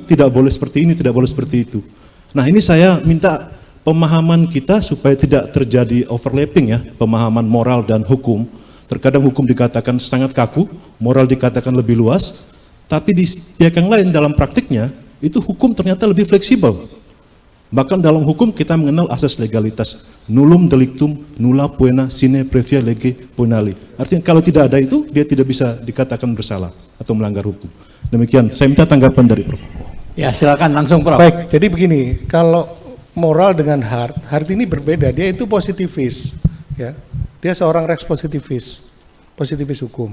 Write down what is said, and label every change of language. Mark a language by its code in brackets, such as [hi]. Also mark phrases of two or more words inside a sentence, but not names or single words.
[id] Tidak boleh seperti ini, tidak boleh seperti itu. Nah, ini saya minta pemahaman kita supaya tidak terjadi overlapping ya, pemahaman moral dan hukum. Terkadang hukum dikatakan sangat kaku, moral dikatakan lebih luas, tapi di pihak yang lain dalam praktiknya, itu hukum ternyata lebih fleksibel. Bahkan dalam hukum kita mengenal asas legalitas, [la] nullum delictum nulla poena sine previa lege poenali. [id] Artinya kalau tidak ada itu, dia tidak bisa dikatakan bersalah atau melanggar hukum. Demikian, saya minta tanggapan dari Prof. Ya silakan langsung Prof. Baik, jadi begini, kalau moral dengan heart ini berbeda, dia itu positivis, ya. Dia seorang Rex positivis hukum.